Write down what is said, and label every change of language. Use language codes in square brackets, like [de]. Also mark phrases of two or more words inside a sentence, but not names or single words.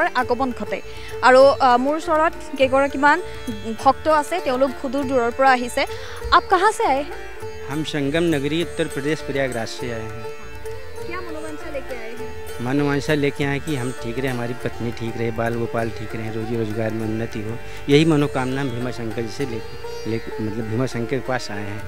[as] আগমন ঘটে আৰু মোৰ ওচৰত কেইগৰাকীমান ভক্ত আছে তেওঁলোক সুদূৰ দূৰৰ পৰা আহিছে [hi] आप कहाँ से आए हैं हम संगम नगरी उत्तर प्रदेश प्रयागराज से आए हैं क्या मनोवांछा लेके आए हैं मनोवांछा लेके आए कि हम ठीक रहे हमारी पत्नी ठीक रहे बाल गोपाल ठीक रहे रोजी रोजगार में उन्नति हो यही मनोकामना भीमाशंकर जी से मतलब भीमाशंकर के पास आए हैं